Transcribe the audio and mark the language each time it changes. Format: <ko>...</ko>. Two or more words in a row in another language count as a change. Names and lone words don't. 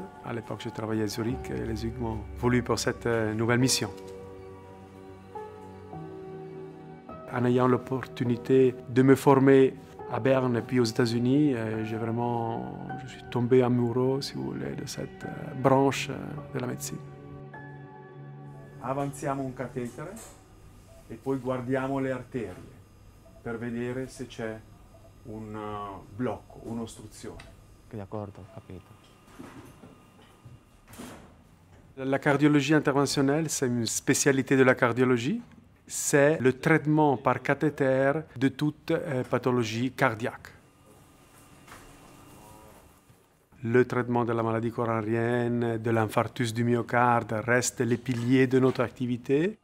<fr>À l'époque, je travaillais à Zurich et les UG m'ont voulu pour cette nouvelle mission. En ayant l'opportunité de me former à Berne et puis aux États-Unis, je suis tombé amoureux, si vous voulez, de cette branche de la médecine.</fr> <it>Avanziamo un catetere e poi guardiamo le arterie per vedere se c'è un blocco, un'ostruzione. D'accordo, ho capito.</it> <fr>La cardiologie interventionnelle, c'est une spécialité de la cardiologie. C'est le traitement par cathéter de toute pathologie cardiaque. Le traitement de la maladie coronarienne, de l'infarctus du myocarde reste les piliers de notre activité.</fr>